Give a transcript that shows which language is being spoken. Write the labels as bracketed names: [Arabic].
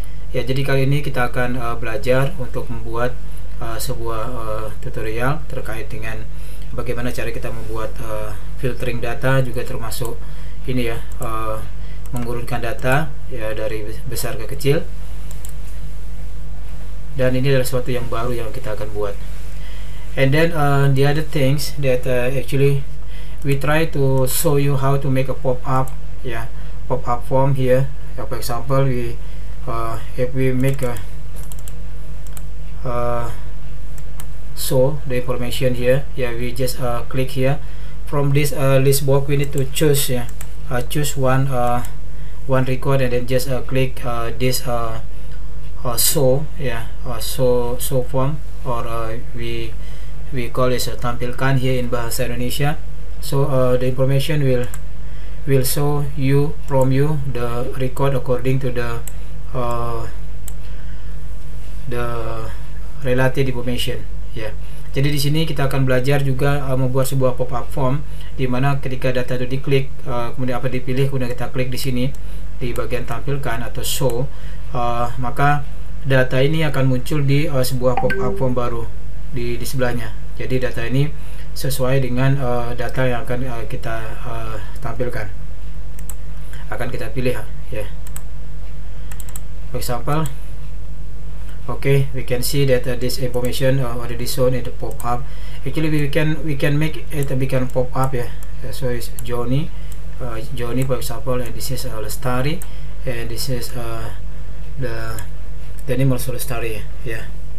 [Indonesian] Ya, jadi kali ini kita akan belajar untuk membuat sebuah tutorial terkait dengan bagaimana cara kita membuat filtering data, juga termasuk ini ya, mengurutkan data ya dari besar ke kecil. Dan ini adalah sesuatu yang baru yang kita akan buat. [English] And then the other things that actually we try to show you how to make a pop-up, yeah, pop-up form here. For example, if we make a show the information here, yeah, we just click here. From this list box we need to choose, yeah, choose one record, and then just click this show, yeah, show form, or we call it tampilkan here in bahasa Indonesia. So the information will show you from you the record according to the related information, ya. [Indonesian] Jadi di sini kita akan belajar juga membuat sebuah pop-up form, di mana ketika data itu diklik, kemudian apa dipilih, kemudian kita klik di sini di bagian tampilkan atau show, maka data ini akan muncul di sebuah pop-up form baru di sebelahnya. Jadi data ini sesuai dengan data yang akan kita tampilkan, akan kita pilih, ya. [English] For example, okay, we can see that this information already shown in the pop-up. Actually, we can make it become pop-up, yeah. So it's Johnny, for example, and this is Lestari, and this is the name also Lestari, yeah.